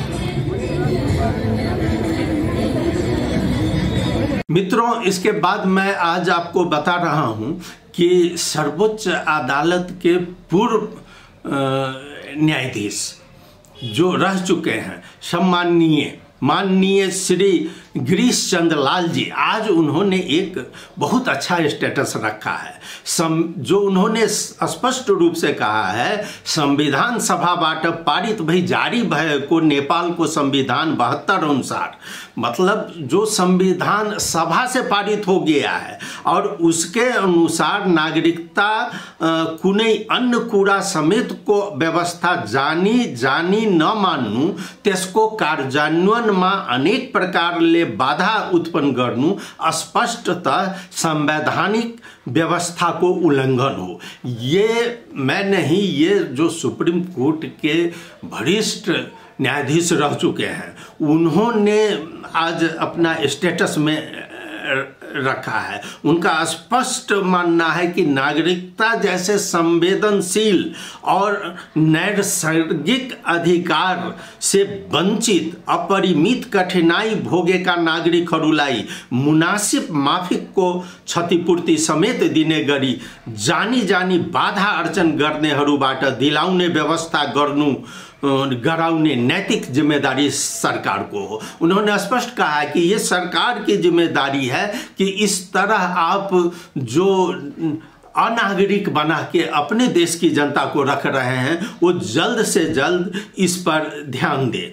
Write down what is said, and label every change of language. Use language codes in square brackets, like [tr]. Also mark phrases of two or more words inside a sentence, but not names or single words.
[hi] मित्रों, इसके बाद मैं आज आपको बता रहा हूँ कि सर्वोच्च अदालत के पूर्व न्यायाधीश जो रह चुके हैं, माननीय श्री गिरीश चंद्र लाल जी, आज उन्होंने एक बहुत अच्छा स्टेटस रखा है। जो उन्होंने स्पष्ट रूप से कहा है, [ne] संविधान सभा बाट पारित भई जारी भय को नेपाल को संविधान 72 अनुसार, [hi] मतलब जो संविधान सभा से पारित हो गया है और उसके अनुसार [ne] नागरिकता कुनै अन्य कुरा समेत को व्यवस्था जानी न मान्नु, त्यसको कार्यान्वयनमा अनेक प्रकारले बाधा उत्पन्न गर्नु स्पष्टतः संवैधानिक व्यवस्था को उल्लंघन हो। [hi] ये मैं नहीं, ये जो सुप्रीम कोर्ट के वरिष्ठ न्यायाधीश रह चुके हैं उन्होंने आज अपना स्टेटस में रखा है। उनका स्पष्ट मानना है कि [ne] नागरिकता जैसे संवेदनशील और नैसर्गिक अधिकार से वंचित अपरिमित कठिनाई भोगेका नागरिकहरूलाई मुनासिब माफिकको क्षतिपूर्ति समेत दिने गरी जानी बाधा अर्चन गर्नेहरूबाट दिलाउने व्यवस्था गराउने नैतिक जिम्मेदारी सरकार को हो। [hi] उन्होंने स्पष्ट कहा है कि ये सरकार की जिम्मेदारी है कि इस तरह आप जो अनागरिक बना के अपने देश की जनता को रख रहे हैं वो जल्द से जल्द इस पर ध्यान दे।